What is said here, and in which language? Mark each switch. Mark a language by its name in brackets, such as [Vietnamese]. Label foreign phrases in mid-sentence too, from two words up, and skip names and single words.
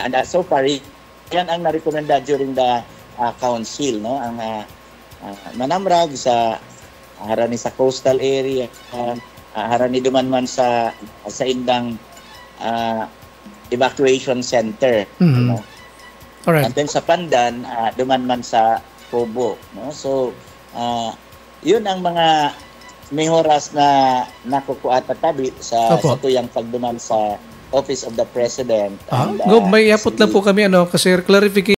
[English] And so far, [Filipino] yan ang na-recommenda during the council, no? [Bikol] Ang manamrag sa harani sa coastal area, harani duman sa indang evacuation center. Mm-hmm. No? [English] Alright. And then [Bikol] sa Pandan, duman man sa Pobo. No? [Filipino] So, yun ang mga mehoras na nakukuha at tabi sa tuyang pagduman sa Office of the President. Gob, may iapot na po kami kasi clarification